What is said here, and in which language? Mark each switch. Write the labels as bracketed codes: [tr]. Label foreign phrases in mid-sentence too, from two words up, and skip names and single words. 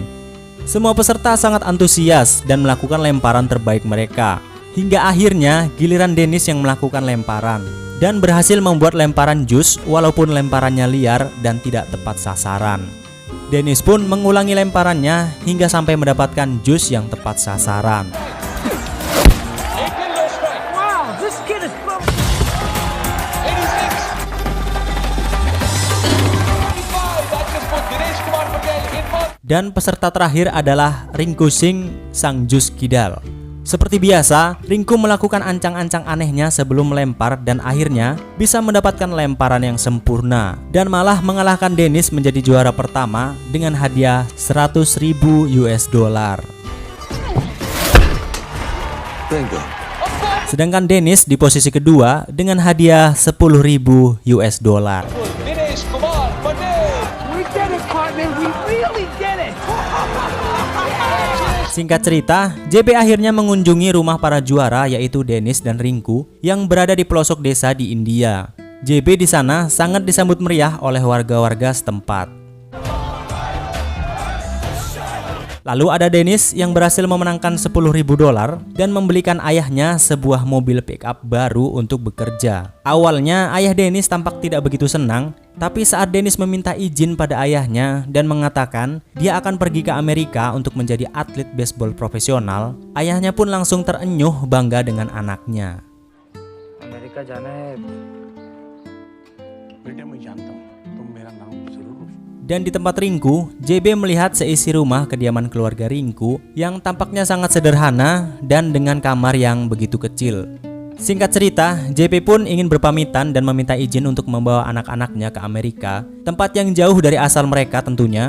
[id] Semua peserta sangat antusias dan melakukan lemparan terbaik mereka. Hingga akhirnya giliran Dennis yang melakukan lemparan dan berhasil membuat lemparan jus walaupun lemparannya liar dan tidak tepat sasaran. Dennis pun mengulangi lemparannya hingga sampai mendapatkan jus yang tepat sasaran. [en] Wow, this kid is from 86. [id] Dan peserta terakhir adalah Rinku Singh sang jus kidal. Seperti biasa, Rinku melakukan ancang-ancang anehnya sebelum melempar dan akhirnya bisa mendapatkan lemparan yang sempurna dan malah mengalahkan Dennis menjadi juara pertama dengan hadiah 100.000 US dollar. Sedangkan Dennis di posisi kedua dengan hadiah 10.000 US dollar. [en] We did it, partner. We really did it. [id] Singkat cerita, JB akhirnya mengunjungi rumah para juara yaitu Dennis dan Rinku yang berada di pelosok desa di India. JB di sana sangat disambut meriah oleh warga-warga setempat. Lalu ada Dennis yang berhasil memenangkan 10.000 dolar dan membelikan ayahnya sebuah mobil pick-up baru untuk bekerja. Awalnya ayah Dennis tampak tidak begitu senang, tapi saat Dennis meminta izin pada ayahnya dan mengatakan dia akan pergi ke Amerika untuk menjadi atlet baseball profesional, ayahnya pun langsung terenyuh bangga dengan anaknya. [hi] Amerika जाना है। बेटे मैं जानता हूँ तुम मेरा नाम जरूर रोशन। [id] Dan di tempat Rinku, JB melihat seisi rumah kediaman keluarga Rinku yang tampaknya sangat sederhana dan dengan kamar yang begitu kecil. Singkat cerita, JB pun ingin berpamitan dan meminta izin untuk membawa anak-anaknya ke Amerika, tempat yang jauh dari asal mereka tentunya.